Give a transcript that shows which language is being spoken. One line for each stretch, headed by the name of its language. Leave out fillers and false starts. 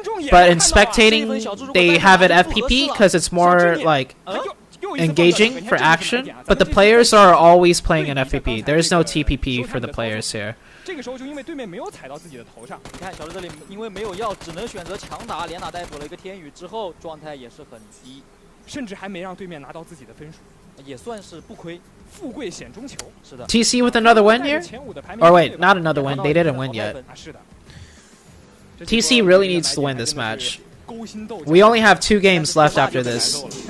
English: But in spectating, they have it FPP because it's more like engaging for action. But the players are always playing in FPP. There is no TPP for the players here.
Chinese: 这个时候就因为对面没有踩到自己的头上，你看小智这里因为没有药，只能选择强打，连打带补了一个天宇之后，状态也是很低，甚至还没让对面拿到自己的分数，也算是不亏，富贵险中求。是的。
English: TC with another win here? Or wait, not another win. They didn't win yet. TC really needs to win this match. We only have 2 games left after this.